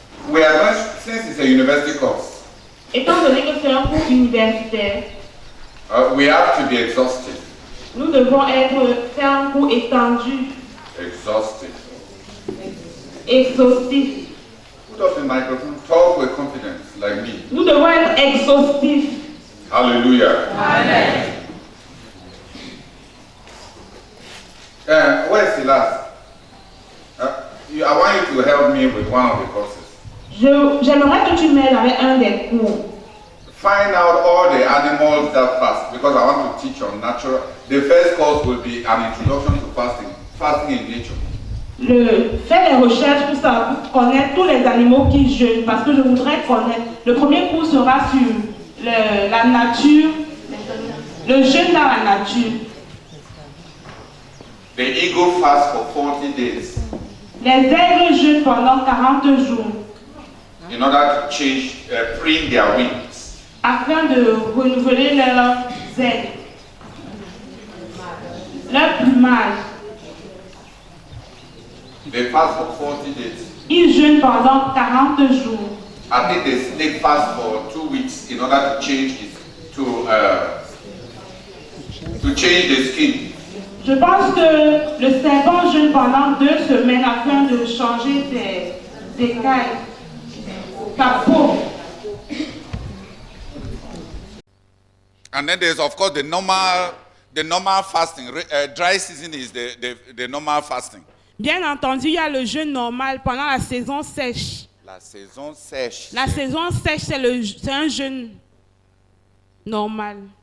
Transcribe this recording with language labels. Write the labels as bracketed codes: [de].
[en] we are going, since it's a university course, [fr] étant donné que c'est un cours universitaire, [en] we have to be exhaustive. [fr] nous devons faire un cours étendu, [en] Exhaustive. [fr] exhaustif. [en] Put up the microphone, talk with confidence, like me. [fr] Nous devons être exhaustifs. [en] Hallelujah. Amen. Where's the last? I want you to help me with one of the courses. [fr] J'aimerais que tu m'aides avec un des cours. [en] Find out all the animals that fast, because I want to teach on natural. The first course will be an introduction to fasting, fasting in nature. [fr] Faire des recherches pour ça, pour connaître tous les animaux qui jeûnent, parce que je voudrais connaître. Le premier cours sera sur la nature, le jeûne dans la nature. [en] The eagle fasts for 40 days. [fr] Les aigles jeûnent pendant 40 jours. [en] In order to change, preen their wings. [fr] Afin de renouveler leurs ailes, leur plumage. [en] They fast for 40 days. [fr] Ils jeûnent pendant 40 jours. [en] I think the snake fast for 2 weeks in order to change it, to change the skin. [fr] Je pense que le serpent jeûne pendant 2 semaines afin de changer ses écailles, sa peau. [en] And then there's of course the normal fasting. Dry season is the normal fasting. [fr] Bien entendu, il y a le jeûne normal pendant la saison sèche. La saison sèche. La saison sèche, c'est un jeûne normal.